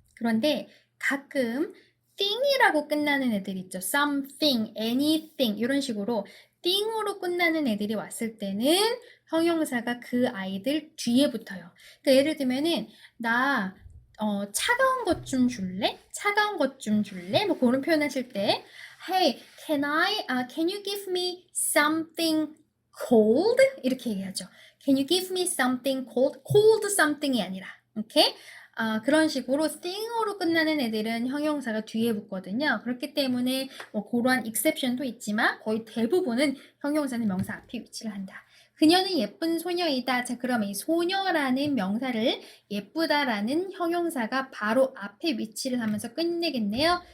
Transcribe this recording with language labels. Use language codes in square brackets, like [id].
[ko] 그런데 가끔 thing이라고 끝나는 애들 있죠. something, anything 이런 식으로 thing으로 끝나는 애들이 왔을 때는 형용사가 그 아이들 뒤에 붙어요. 그러니까 예를 들면은 나 차가운 것 좀 줄래? 차가운 것 좀 줄래? 뭐 그런 표현 하실 때 [en] Hey, can you give me something cold? [ko] 이렇게 얘기하죠. [en] Can you give me something cold? [ko] cold something이 아니라, 오케이? 그런 식으로 thing으로 끝나는 애들은 형용사가 뒤에 붙거든요. 그렇기 때문에 뭐 그러한 exception도 있지만 거의 대부분은 형용사는 명사 앞에 위치를 한다. 그녀는 예쁜 소녀이다. 자, 그럼 이 소녀라는 명사를 예쁘다라는 형용사가 바로 앞에 위치를 하면서 끝내겠네요.